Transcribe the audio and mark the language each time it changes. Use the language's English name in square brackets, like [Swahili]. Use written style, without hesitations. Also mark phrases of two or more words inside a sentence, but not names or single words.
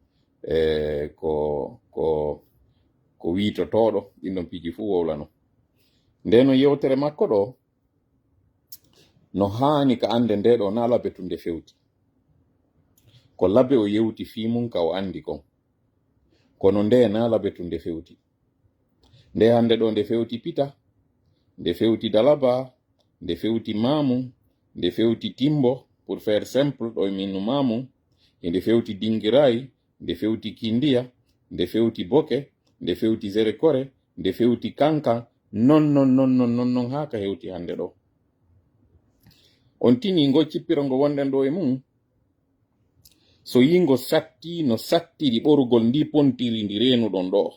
[Fula] ko wiitotoɗo ɗin ɗon piiji fuu wowlano ndeno yewtere makko ɗo no hani ka ande nde ɗo na Laɓe tunde fewti ko Laɓe o yewti fi mum ka o andi kon kono nde naala betu nde fewti. Nde hande ɗo nde fewti Pita, nde fewti Dalaba, nde fewti Mamu, nde fewti Timbo, [French] pour faire simple [Fula] ɗo minu Mamu, nde fewti Dingirai, nde fewti Kindia, nde fewti Boke, nde fewti Zerekore, nde fewti Kankan, non haka hewti hande ɗo. On tini ngo cippirongo wonden ɗo e mum, so yingo satti no sattiri ɓorugol ndi pontiri ndi renuɗon ɗo.